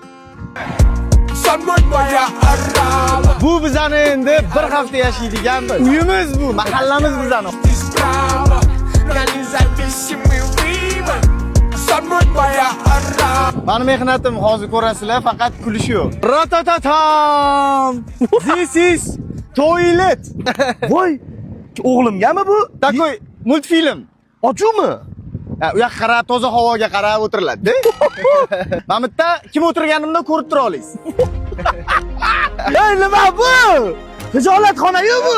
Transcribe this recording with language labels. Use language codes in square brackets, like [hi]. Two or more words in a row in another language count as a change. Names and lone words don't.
[uz] Bu bizani endi bir hafta yashaydigan uyimiz bu, mahallamiz bizani. Mani mehnatim hozir ko'rasizlar, faqat kulish yo'q. Ratatatam! [en] This is toilet. [uz] Voy! O'g'limgami bu? [ru] Takoy multfilm. [uz] Ochuvmi? U yoqqa qarab, toza havoga qarab o'tiriladi-da. Mana bu yerda kim o'tirganimni ko'rib tura olasiz. Ey, nima bu? Tijoratxona-yu bu.